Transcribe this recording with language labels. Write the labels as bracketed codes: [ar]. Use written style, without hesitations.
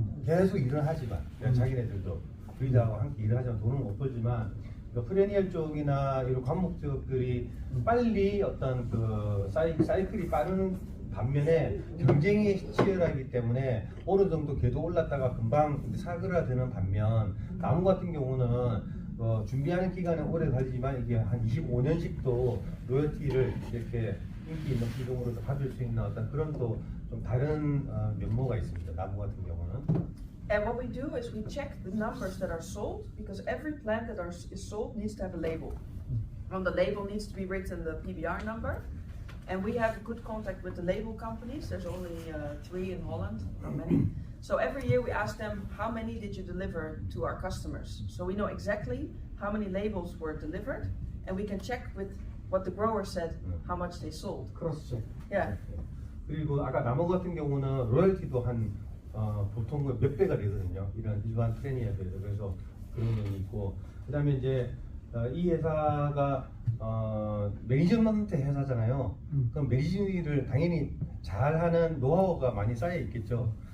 [ko] 계속 일을 하지만 자기네들도 브리더하고 함께 일을 하지만 돈은 못 벌지만 프레니얼 쪽이나 이런 관목 쪽들이 빨리 어떤 그 사이클이 빠른 반면에 경쟁이 치열하기 때문에 어느 정도 궤도 올랐다가 금방 사그라드는 반면 나무 같은 경우는 준비하는 기간은 오래 걸리지만 이게 한 25년씩도 로열티를 이렇게 인기 있는品種으로 받을 수 있는 어떤 그런 또 좀 다른 면모가 있습니다. 나무 같은 경우는. [en] And what we do is we check the numbers that are sold, because every plant that is sold needs to have a label. On the label needs to be written the PBR number, and we have good contact with the label companies. There's only 3 in Holland, not many. So every year we ask them, how many did you deliver to our customers? So we know exactly how many labels were delivered, and we can check with what the grower said, how much they sold. 크로스. Yeah. [ko] 그리고 아까 나무 같은 경우는 로열티도 한 보통 몇 배가 되거든요. 이런 일반 프레니에 비해서. 그래서 그런 면이 있고, 그다음에 이제 이 회사가 매니지먼트 회사잖아요. 그럼 매니지를 당연히 잘하는 노하우가 많이 쌓여 있겠죠.